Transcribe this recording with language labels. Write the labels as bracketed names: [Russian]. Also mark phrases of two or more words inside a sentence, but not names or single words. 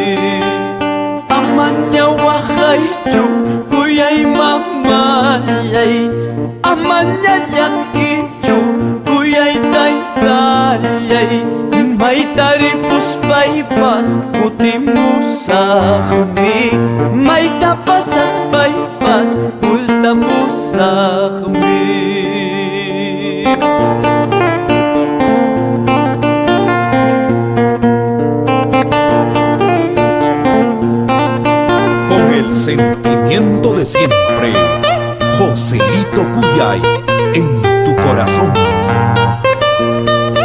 [Quechua] Amanya wahayju kuyay mamayay, amanya yakichu kuyay taytayay, may taripus paypas putimusakmi, may tapasas paypas pultamusakmi. [Spanish] Con el sentimiento de siempre, Joselito Cuyay en tu corazón.